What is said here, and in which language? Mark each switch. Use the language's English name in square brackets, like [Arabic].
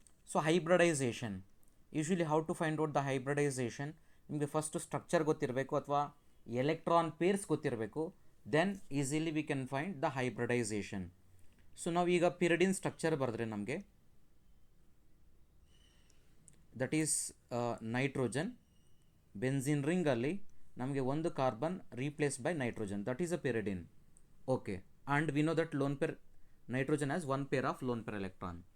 [English] So hybridization, usually how to find out the hybridization? [Kannada] ನಿಮಗೆ first structure ಗೊತ್ತಿರಬೇಕು ಅಥವಾ electron pairs ಗೊತ್ತಿರಬೇಕು, [English] Then easily we can find the hybridization. [Kannada] So ನಾವು ಈಗ ಪಿರಿಡಿನ್ structure ಬರೆದ್ರೆ ನಮಗೆ [English] that is nitrogen, [Kannada] ಬೆನ್ಸಿನ್ ರಿಂಗಲ್ಲಿ ನಮಗೆ ಒಂದು carbon replace by nitrogen, [English] That is a pyridine. Okay, and we know that lone pair nitrogen has one pair of lone pair electron.